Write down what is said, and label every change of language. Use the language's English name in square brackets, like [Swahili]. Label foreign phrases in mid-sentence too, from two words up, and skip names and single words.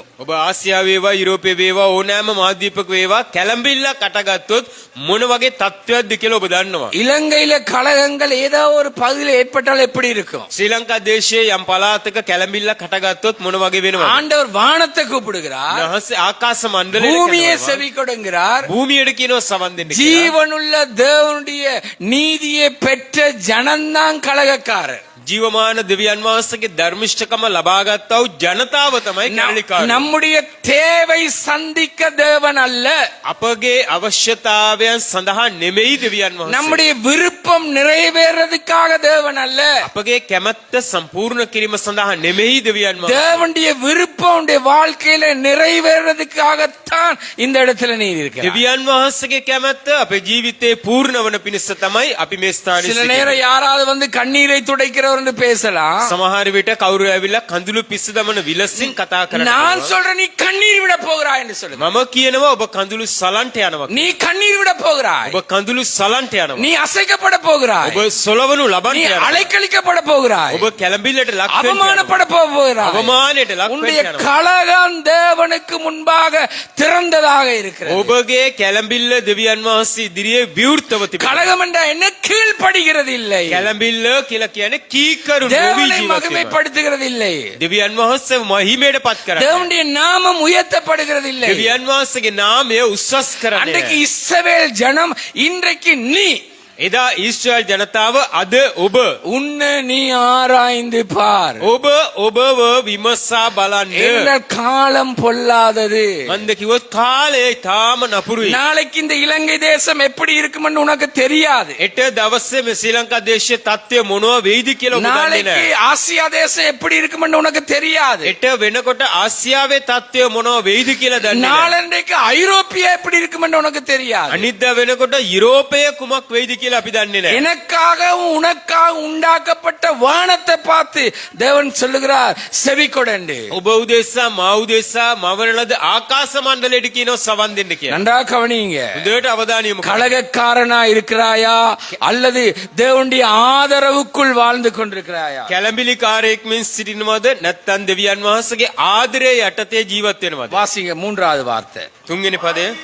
[Sinhala] ඔබ ආසියාවේ වේවා යුරෝපයේ වේවා ඕනෑම මහද්වීපක වේවා කැළඹිල්ල කටගත්තොත් මොන වගේ තත්ත්වයක්ද කියලා ඔබ දන්නවා. [Tamil] இலங்கையில கலகங்கள் ஏதோ ஒரு பகுதியில் ஏற்பட்டால் எப்படி இருக்கும்? [Sinhala] ශ්‍රී ලංකා දේශයේ යම් පළාතක කැළඹිල්ල කටගත්තොත් මොන වගේ වෙනවද? [Tamil] ஆண்டவர் வானத்தை கூப்பிடுகிறார், [Sinhala] උන්වහන්සේ ආකාශ මණ්ඩලයට [Tamil] பூமியை [Sinhala] කියනවා. [Tamil] செவி கொடுங்கிறார். [Sinhala] භූමියට කියනවා සවන් දෙන්න කියලා. [Tamil] ஜீவனுள்ள தேவனுடைய நீதியை பெற்ற ஜனந்தான் கலகக்காரர். [Sinhala] ජීවමාන දෙවියන් වහන්සේගේ ධර්මිෂ්ඨකම ලබාගත්තා වූ ජනතාව තමයි කැරලිකාරයෝ. [Tamil] நம்முடைய தேவை சந்திக்க தேவன் அல்ல, [Sinhala] අපගේ අවශ්‍යතාවයන් සඳහා නෙමෙයි දෙවියන් වහන්සේ. [Tamil] நம்முடைய விருப்பம் நிறைவேறதுக்காக தேவன் அல்ல, [Sinhala] අපගේ කැමැත්ත සම්පූර්ණ කිරීම සඳහා නෙමෙයි දෙවියන් වහන්සේ. [Tamil] தேவனுடைய விருப்பம் உடைய வாழ்க்கையில நிறைவேறதுக்காகத்தான் இந்த இடத்துல நீ இருக்கிற. [Sinhala] දෙවියන් වහන්සේගේ කැමැත්ත අපේ ජීවිතේ පූර්ණ වන පිණිස තමයි අපි මේ ස්ථානයේ [Tamil] சில [Sinhala] සිටින්නේ. [Tamil] நேரம் யாராவது வந்து கண்ணீரை துடைக்கிறவர் என்று பேசலாம். [Sinhala] සමහර විට කවුරු ඇවිල්ලා කඳුළු පිස්ස දමන විලසින් කතා කරනවා. [Tamil] நான் சொல்றேன், நீ கண்ணீர் விட போகிறாய் என்று சொல்லு. [Sinhala] මම කියනවා ඔබ කඳුළු සලන්ට යනවා. [Tamil] நீ கண்ணீர் விட போகிறாய், [Sinhala] ඔබ කඳුළු සලන්ට යනවා. [Tamil] நீ அசைக்கப்பட போகிறாய், [Sinhala] ඔබ සොලවනු [Tamil] நீ [Sinhala] ලබන්න යනවා. [Tamil] அலைக்கழிக்கப்பட போகிறாய், [Sinhala] ඔබ කැළඹිල්ලට ලක් වෙන්න [Tamil] அவமானப்பட [Sinhala] යනවා. [Tamil] போகிறாய். [Sinhala] අවමානයට ලක් [Tamil] உன்னுடைய [Sinhala] වෙන්න යනවා. [Tamil] கலகம் தேவனுக்கு முன்பாக திறந்ததாக இருக்கிறது. [Sinhala] ඔබගේ කැළඹිල්ල දෙවියන් වහන්සේ ඉදිරියේ විවෘතව තිබෙනවා. [Tamil] கலகம் என்றா என்ன? கீழ்ப்படுகிறது இல்லை, [Sinhala] කැළඹිල්ල කියලා කියන්නේ කීකරු නොවි [Tamil] தேவனை [Sinhala] ජීවත් වීම. [Tamil] மகிமைப்படுத்துகிறது இல்லை, [Sinhala] දෙවියන් වහන්සේ මහිමයට පත් කරන්නේ. [Tamil] தேவனுடைய நாமம் உயர்த்தப்படுகிறது இல்லை. [Sinhala] දෙවියන් වහන්සේගේ නාමය උස්සස් කරන්නේ. [Tamil] அன்றைக்கு இஸ்ரவேல் ஜனம், இன்றைக்கு நீ. [Sinhala] එදා ඊශ්‍රායල් ජනතාව, අද ඔබ. [Tamil] உன்னை நீ ஆராய்ந்து பார். [Sinhala] ඔබව විමසා බලන්න. [Tamil] எங்கள் காலம் பொல்லாதது. [Sinhala] මන්ද කිව්වොත් කාලය තාම නපුරුයි. [Tamil] நாளைக்கு இந்த இலங்கை தேசம் எப்படி இருக்கும்னு உனக்கு தெரியாது. [Sinhala] එට දවසේ මේ ශ්‍රී ලංකා දේශයේ තත්ත්වය මොනවා වෙයිද කියලා ඔබ දන්නේ [Tamil] நாளைக்கு [Sinhala] නැහැ. [Tamil] ஆசியா தேசம் எப்படி இருக்கும்னு உனக்கு தெரியாது. [Sinhala] එට වෙනකොට ආසියාවේ තත්ත්වය මොනවා වෙයිද කියලා දන්නේ නැහැ. [Tamil] நாளன்றைக்கு ஐரோப்பியா எப்படி இருக்கும்னு உனக்கு தெரியாது. [Sinhala] අනිද්දා වෙනකොට යුරෝපය කුමක් වෙයිද කියලා අපි දන්නේ නැහැ. [Tamil] எனக்காகவும் உனக்காக உண்டாக்கப்பட்ட வானத்தை பார்த்து தேவன் சொல்லுகிறார், செவி கொடண்டு. [Sinhala] ඔබ උදෙසා මා උදෙසා මවන ලද ආකාශ මණ්ඩලයට කියනවා සවන් දෙන්න කියලා. [Tamil] நன்றா கவனிங்க. [Sinhala] හොඳට අවධානය යොමු කරන්න. [Tamil] கலகக்காரனா இருக்கிறாயா அல்லது தேவனுடைய ஆதரவுக்குள் வாழ்ந்து கொண்டிருக்கிறாயா? [Sinhala] කැළඹිලිකාරයෙක් මෙන් සිටිනවද නැත්නම් දෙවියන් වහන්සේගේ ආදරයේ යටතේ ජීවත් වෙනවද? [Tamil] வாசிங்க மூன்றாவது வார்த்தை. [Sinhala] තුන්වෙනි පදය.